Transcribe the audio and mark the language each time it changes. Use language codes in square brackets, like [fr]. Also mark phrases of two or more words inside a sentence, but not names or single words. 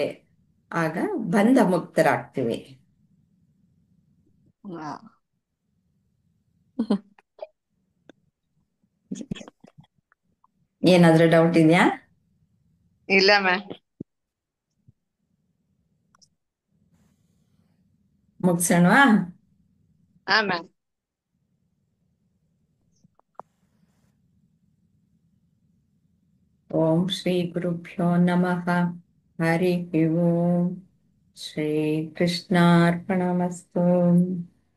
[kn] ಆಗ ಬಂಧ ಮುಕ್ತರಾಗ್ತೀವಿ. ಏನಾದ್ರೂ ಡೌಟ್ ಇದೆಯಾ? ಇಲ್ಲ ಮ್ಯಾಮ್. ಮುಗ್ಸೋಣವಾ? ಹಾ ಮ್ಯಾಮ್. [sa] ಓಂ ಶ್ರೀ ಗುರುಭ್ಯೋ ನಮಃ. ಹರಿ ಓಂ. ಶ್ರೀ ಕೃಷ್ಣಾರ್ಪಣಮಸ್ತು.